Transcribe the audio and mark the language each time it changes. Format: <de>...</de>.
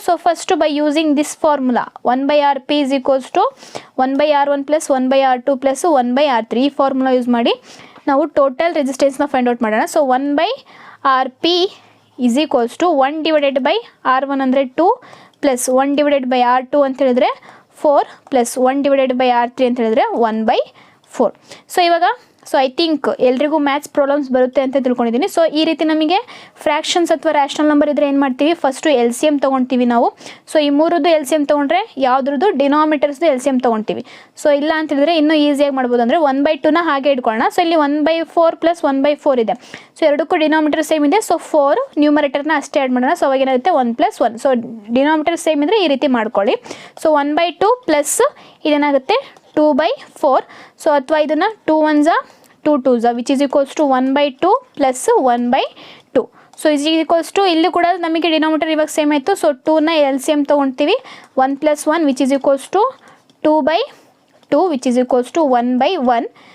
<en>So first by using this formula 1/Rp is equals to 1/R1 plus 1/R2 plus 1/R3</en> <kn>ಈ formula use ಮಾಡಿ ನಾವು total ರೆಸಿಸ್ಟೆನ್ಸ್ನ find out ಮಾಡೋಣ. So 1/Rp is equals to 1 divided by R1 ಅಂದರೆ 2 plus 1 divided by R2 ಅಂತ ಹೇಳಿದ್ರೆ 4 plus 1 divided by R3 ಅಂತ ಹೇಳಿದ್ರೆ 1/4. So ಇವಾಗ ಸೊ</kn> <en>I think</en> <kn>ಎಲ್ರಿಗೂ ಮ್ಯಾಥ್ಸ್ ಪ್ರಾಬ್ಲಮ್ಸ್ ಬರುತ್ತೆ ಅಂತ ತಿಳ್ಕೊಂಡಿದ್ದೀನಿ. ಸೊ ಈ ರೀತಿ ನಮಗೆ ಫ್ರ್ಯಾಕ್ಷನ್ಸ್ ಅಥವಾ ರ್ಯಾಷನಲ್ ನಂಬರ್ ಇದ್ದರೆ ಏನು ಮಾಡ್ತೀವಿ, ಫಸ್ಟು ಎಲ್ ಸಿ ಎಮ್ ತೊಗೊಳ್ತೀವಿ ನಾವು. ಸೊ ಈ ಮೂರದ್ದು ಎಲ್ ಸಿ ಎಮ್ ತೊಗೊಂಡ್ರೆ ಯಾವುದ್ರದ್ದು ಡಿನಾಮಿನೇಟರ್ಸ್ದು ಎಲ್ ಸಿ ಎಮ್ ತೊಗೊಳ್ತೀವಿ. ಸೊ ಇಲ್ಲ ಅಂತ ಹೇಳಿದ್ರೆ ಇನ್ನೂ ಈಸಿಯಾಗಿ ಮಾಡ್ಬೋದು. ಅಂದರೆ 1/2ನ ಹಾಗೆ ಇಟ್ಕೊಳ್ಳೋಣ. ಸೊ ಇಲ್ಲಿ 1/4 plus 1/4 ಇದೆ. ಸೊ ಎರಡಕ್ಕೂ ಡಿನಾಮಿನೇಟರ್ ಸೇಮ್ ಇದೆ. ಸೊ 4 ನ್ಯೂಮರೇಟರ್ನ ಅಷ್ಟೇ ಆ್ಯಡ್ ಮಾಡೋಣ. ಸೊ ಅವಾಗ ಏನಾಗುತ್ತೆ 1 + 1. ಸೊ ಡಿನಾಮಿನೇಟರ್ ಸೇಮ್ ಇದ್ದರೆ ಈ ರೀತಿ ಮಾಡ್ಕೊಳ್ಳಿ. So 1/2 plus ಇದೇನಾಗುತ್ತೆ 2/4. ಸೊ ಅಥವಾ ಇದನ್ನು</kn> <en>2 1s 2 2s which is equals to 1/2 plus 1/2.</en> <kn>So is equals to ಇಲ್ಲಿ ಕೂಡ ನಮಗೆ ಡಿನಾಮಿನೇಟರ್ ಇವಾಗ ಸೇಮ್ ಆಯಿತು. ಸೊ 2ನ ಎಲ್ ಸಿ ಎಮ್ ತೊಗೊಳ್ತೀವಿ.</kn> <en>1 + 1 which is equals to 2/2 which is equals to 1/1.</en>